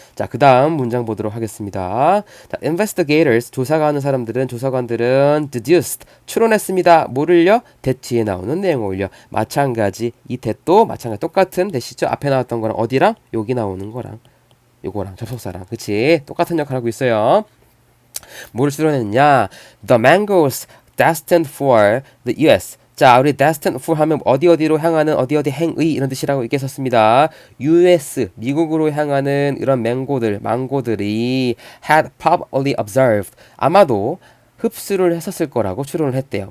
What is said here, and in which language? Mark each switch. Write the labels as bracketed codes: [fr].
[ko] 자, 그 다음 문장 보도록 하겠습니다. 자, investigators, 조사관들은 deduced, 추론했습니다. 뭐를요? that 뒤에 나오는 내용을요. 마찬가지, 이 that도 마찬가지 똑같은 that이죠. 앞에 나왔던 거랑 어디랑? 여기 나오는 거랑 요거랑 접속사랑 그치? 똑같은 역할을 하고 있어요. 뭐를 추론했냐? [en] The mangoes destined for the US. [ko] 자, 우리 destined for 하면 어디로 향하는 어디 행의 이런 뜻이라고 얘기했었습니다. US, 미국으로 향하는 이런 망고들이 [en] had probably observed. [ko] 아마도 흡수를 했었을 거라고 추론을 했대요.